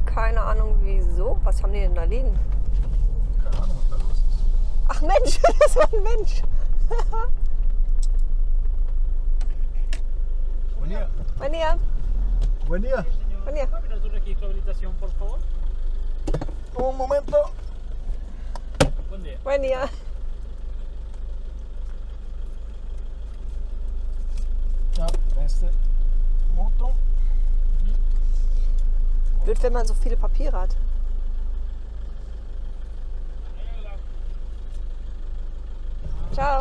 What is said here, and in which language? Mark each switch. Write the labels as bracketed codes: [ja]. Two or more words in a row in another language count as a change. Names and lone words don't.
[de] Keine Ahnung wieso. Was haben die denn da liegen? Keine Ahnung, was da los ist. Ach Mensch, das war ein Mensch. [es] Buen día. Buen día. Buen día. Buen día. Su registro de habilitación, por favor. Un momento. Buen día. Buen día. [de] Ja, beste Motor. Blöd, wenn man so viele Papiere hat. Ciao.